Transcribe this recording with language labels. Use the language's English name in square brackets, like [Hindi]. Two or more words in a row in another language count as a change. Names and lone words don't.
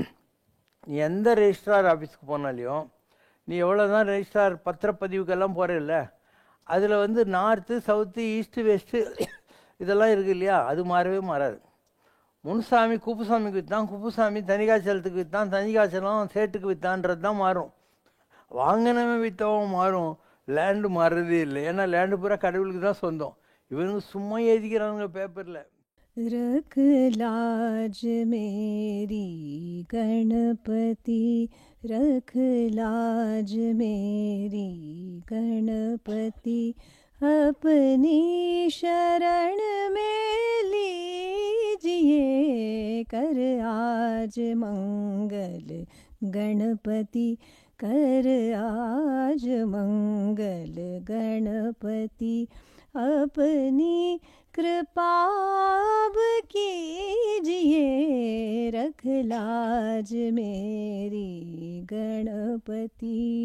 [Tamil] நீ எந்த ரெஜிஸ்ட்ரார் ஆஃபீஸுக்கு போனாலையும் நீ எவ்வளோ தான் ரெஜிஸ்ட்ரார் பத்திரப்பதிவுக்கெல்லாம் போகிறல்ல, அதில் வந்து [English] north south east west [Tamil] இதெல்லாம் இருக்குது இல்லையா, அது மாறவே மாறாது. முனுசாமி குப்புசாமிக்கு விற்றான், குப்புசாமி தனிகாச்சலத்துக்கு விற்றான், தனிகாச்சலம் சேட்டுக்கு விற்றான்றது தான் மாறும். வாங்கினவன் விற்றவன் மாறும், லேண்டு மாறுறதே இல்லை. ஏன்னா லேண்டு பூரா கடவுளுக்கு தான் சொந்தம். இவனுங்க சும்மா எழுதிக்கிறானுங்க பேப்பரில். [Hindi] रख लाज मेरी गणपति, रख लाज मेरी गणपति, अपनी शरण में लीजिए कर आज मंगल गणपति, कर आज मंगल गणपति, अपनी कृपा कीजिए रख लाज मेरी गणपति।